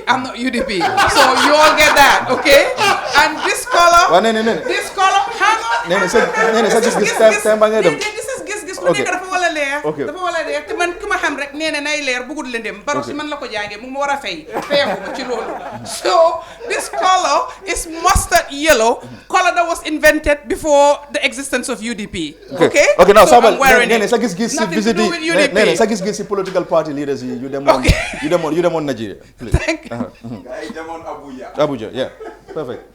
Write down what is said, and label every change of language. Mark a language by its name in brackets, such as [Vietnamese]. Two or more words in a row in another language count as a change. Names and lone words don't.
[English] I'm not UDP. So you all get that, okay? And this color, hang on. This is Giss Giss. Okay. [Wolof] Dafa wala leer. Okay. Dafa wala leer te man ku ma xam rek nee na nay leer bëggul leen dem. Baro si man la ko jàngee mu ma war a fay. Fayako ma ci loolu. [English] So this color is mustard yellow, color that was invented before the existence of UDP. Okay? Okay, now so Sabali, I'm wearing it. Giss Giss Nothing to do with UDP. Sa Giss Giss political party leaders you them on Nigeria. Please. Thank you. Abuja, yeah. Perfect.